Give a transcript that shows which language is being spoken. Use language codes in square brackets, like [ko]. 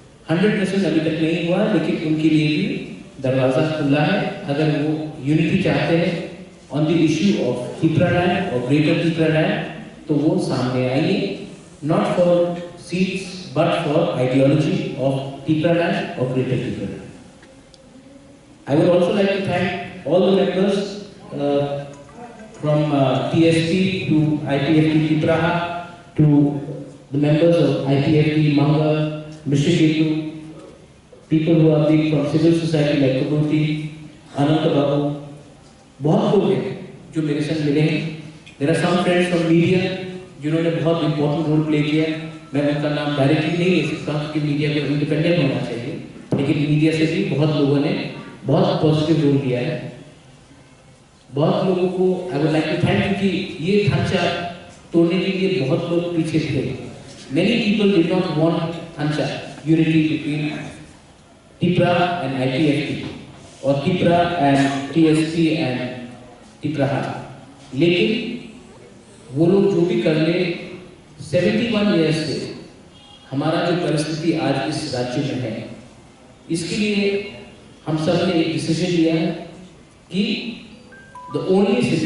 [hi] 100% अभी तक नहीं हुआ, लेकिन उनके लिए भी दरवाजा खुला है। अगर वो यूनिटी चाहते हैं [en] on the issue of Tripura land और greater Tripura land [hi] तो वो सामने आइए, [en] Not for seats but for ideology of Tripura land or greater Tripura land. I would also like to thank all the members from TSP to IPFT Tripura to the members of IPFT Manga, Mishigetu, people who are big from civil society like Kubunti, Ananta Babu, [hi] बहुत लोग हैं जो मेरे साथ मिले हैं। [en] There are some friends from media [hi] जिन्होंने बहुत [en] important role play किया। [hi] मैं उनका नाम डायरेक्टली नहीं ले सकता क्योंकि मीडिया को इंडिपेंडेंट होना चाहिए, लेकिन मीडिया से भी बहुत लोगों ने बहुत पॉजिटिव रोल दिया है। बहुत लोगों को [en] I would like to thank you [hi] कि ये थांचा तोड़ने के लिए बहुत लोग पीछे थे। [en] many people did not want थांचा unity between Tripura and IPFT [hi] और Tripura and TSP and Tripura, लेकिन वो लोग जो भी कर ले 71 ईयर्स से हमारा जो परिस्थिति आज इस राज्य में है, इसके लिए हम सब ने एक डिसीजन लिया है कि [en] the only